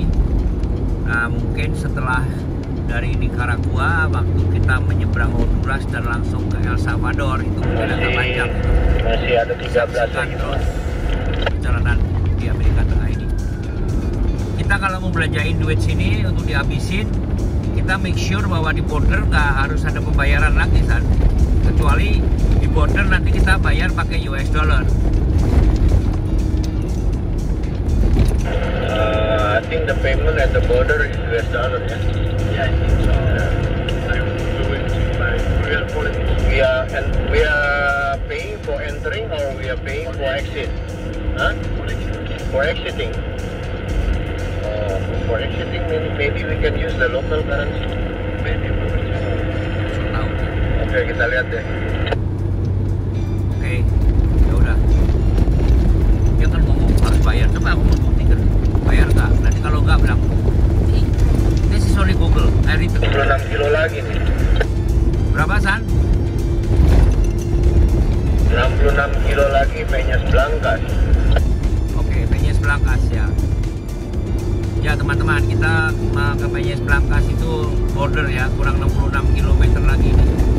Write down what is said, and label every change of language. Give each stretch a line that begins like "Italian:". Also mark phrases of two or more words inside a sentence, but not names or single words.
Indonesian: Nah, mungkin setelah dari Nicaragua, waktu kita menyeberang Honduras dan langsung ke El Salvador itu mungkin agak panjang. Masih ada 13 lagi. Terus perjalanan di Amerika Tengah ini. Kita kalau mau belanjain duit sini untuk dihabisin, kita
English: make sure
Indonesian: bahwa di border nggak harus ada pembayaran lagi, San. Kecuali di border nanti kita bayar pakai
English: US dollar. I think the payment at the border is US dollar. Yeah, I think so. I'm doing by real politics. We are paying for entering or we are paying for exit? Huh? For exiting. For exiting, maybe we can use the local currency. Maybe.
Indonesian: Tahu. Oke, kita lihat deh. Oke, ya udah. Dia kan ngomong harus bayar, coba aku mau buktikan. Bayar nggak? Nanti kalau nggak bilang,
English: this is only Google. I read the
Indonesian: 26 kilo lagi nih. Berapa, San? 66 kilo lagi Peñas Blancas. Oke, Peñas Blancas ya. Ya teman-teman, kita ke Peñas Blancas itu border ya, kurang 66 km lagi nih.